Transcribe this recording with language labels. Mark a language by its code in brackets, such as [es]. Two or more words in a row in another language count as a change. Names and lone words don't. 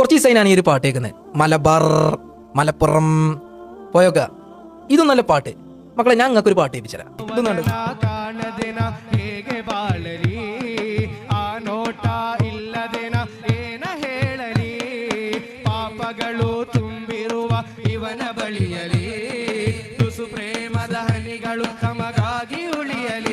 [ml] ഡിസൈനാണ് ഈ ഒരു പാട്ട് കേൾക്കുന്നത്. മലബാർ, മലപ്പുറം പോയൊക്ക. ഇതും നല്ല പാട്ട്. മക്കളെ, ഞാൻ നിങ്ങൾക്ക് ഒരു പാട്ട് കേൾപ്പിച്ചരാം. ഇതൊന്നുണ്ട്. [kn] ತುಂಬಿರುವ ಇವನ ಬಳಿಯಲಿ ತುಸು ಪ್ರೇಮದ ಹನಿಗಳು ತಮಗಾಗಿ ಉಳಿಯಲಿ.